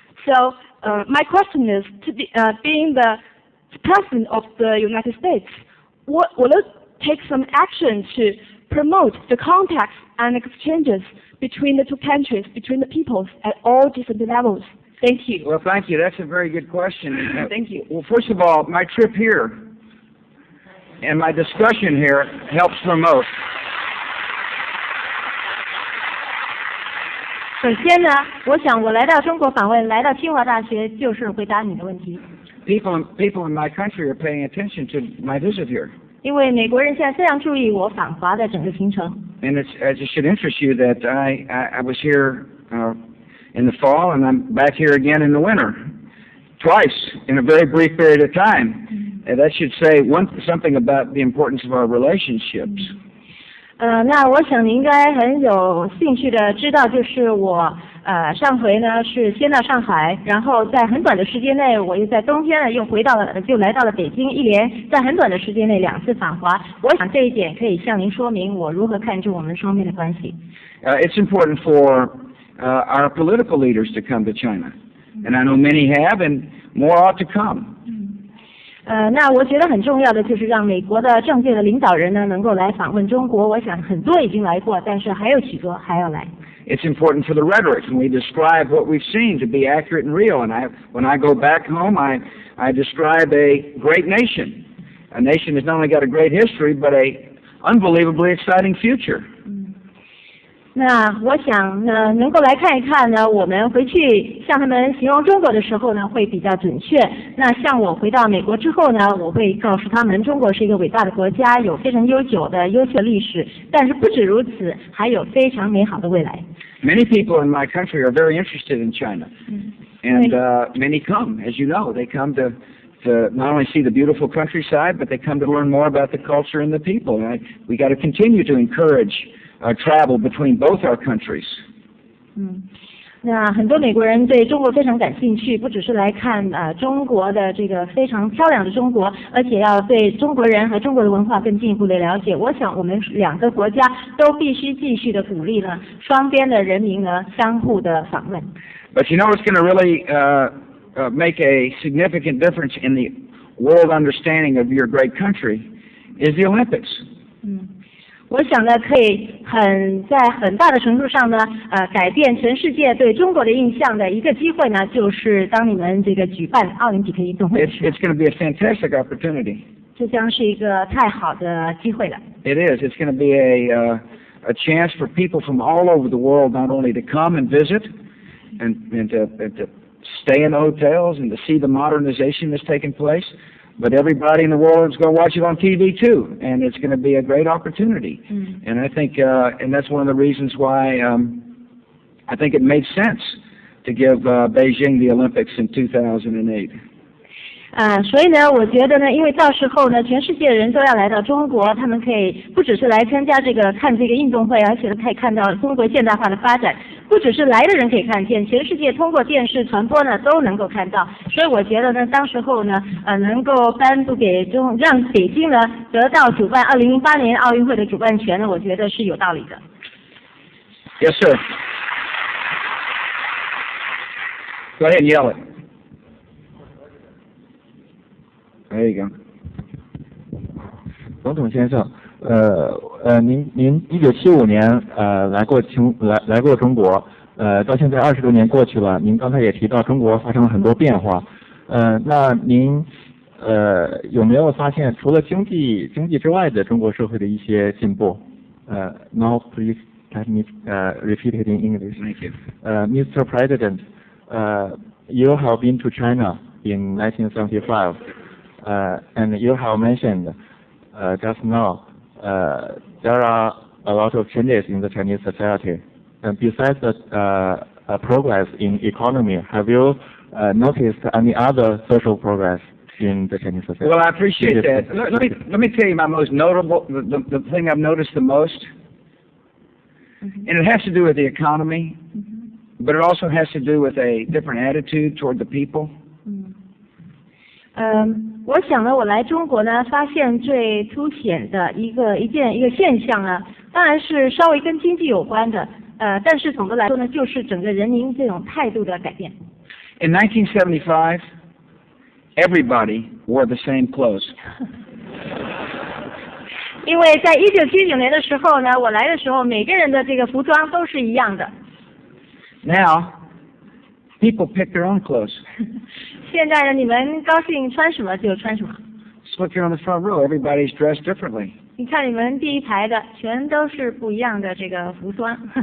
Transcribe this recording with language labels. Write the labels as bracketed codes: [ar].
[en] So my question is, being the President of the United States, will it take some action to promote the contacts and exchanges between the two countries, between the peoples at all different levels? Thank you. Well, thank you. That's a very good question. Thank you. Well, first of all, my trip here and my discussion here helps promote. [zh] 首先呢，我想我来到中国访问，来到清华大学就是回答你的问题。 [en] People in my country are paying attention to my visit here. [zh] 因为美国人现在非常注意我访华的整个行程。 [en] And it should interest you that I was here in the fall and I'm back here again in the winter, twice in a very brief period of time. And that should say something about the importance of our relationships. [zh] 那我想你应该很有兴趣的知道，就是我上回呢是先到上海，然后在很短的时间内，我又在冬天呢又来到了北京，一连在很短的时间内2次访华。我想这一点可以向您说明我如何看重我们双边的关系。 [en] It's important for our political leaders to come to China, and I know many have, and more ought to come. [zh] 那我觉得很重要的就是让美国的政界的领导人呢能够来访问中国。我想很多已经来过，但是还有许多还要来。 [en] It's important for the rhetoric, and we describe what we've seen to be accurate and real. And when I go back home, I describe a great nation. A nation that's not only got a great history, but a unbelievably exciting future. [zh] 那我想呢，能够来看一看呢，我们回去向他们形容中国的时候呢，会比较准确。那像我回到美国之后呢，我会告诉他们，中国是一个伟大的国家，有非常悠久的优秀历史，但是不止如此，还有非常美好的未来。 [en] Many people in my country are very interested in China, and many come, as you know, they come to not only see the beautiful countryside, but they come to learn more about the culture and the people. And we got to continue to encourage travel between both our countries. [zh] 那很多美国人对中国非常感兴趣，不只是来看中国的这个非常漂亮的中国，而且要对中国人和中国的文化更进一步的了解。我想我们2个国家都必须继续的鼓励呢，双边的人民呢相互的访问。 [en] But you know what's going to really make a significant difference in the world understanding of your great country is the Olympics. [zh] 我想呢，可以在很大的程度上呢，改变全世界对中国的印象的一个机会呢，就是当你们这个举办奥林匹克运动会的时候。 [en] It's going to be a fantastic opportunity. [zh] 这将是一个太好的机会了。 [en] It is. It's going to be a chance for people from all over the world not only to come and visit and to stay in hotels and to see the modernization that's taking place, but everybody in the world is going to watch it on TV too, and it's going to be a great opportunity. And I think, and that's one of the reasons why I think it made sense to give Beijing the Olympics in 2008. [zh] 所以呢，我觉得呢，因为到时候呢，全世界的人都要来到中国，他们可以不只是来参加看这个运动会，而且可以看到中国现代化的发展。不只是来的人可以看见，全世界通过电视传播呢都能够看到。所以我觉得呢，当时候呢，能够颁布给让北京呢得到主办2008年奥运会的主办权呢，我觉得是有道理的。 [en] Yes, sir. Go ahead and yell it. There you go. [zh] 总统先生，您1975年来过中国，到现在20多年过去了，您刚才也提到中国发生了很多变化，那您有没有发现除了经济之外的中国社会的一些进步？ [en] Now please let me repeat it in English. Thank you. Mr. President, you have been to China in 1975, and you have mentioned just now there are a lot of changes in the Chinese society. And besides the progress in economy, have you noticed any other social progress? in the Chinese society. Well, I appreciate that. Let me tell you my most notable, the thing I've noticed the most, and it has to do with the economy, but it also has to do with a different attitude toward the people. [zh] 我想呢，我来中国呢，发现最凸显的一个现象呢，当然是稍微跟经济有关的，但是总的来说呢，就是整个人民这种态度的改变。 [en] In 1975, everybody wore the same clothes. [zh] 因为在1979年的时候呢，我来的时候，每个人的这个服装都是一样的。 [en] Now, people pick their own clothes. [zh] 现在呢，你们高兴穿什么就穿什么。 [en] Just look here on the front row. Everybody's dressed differently. [zh] 你看你们第一排的，全都是不一样的这个服装。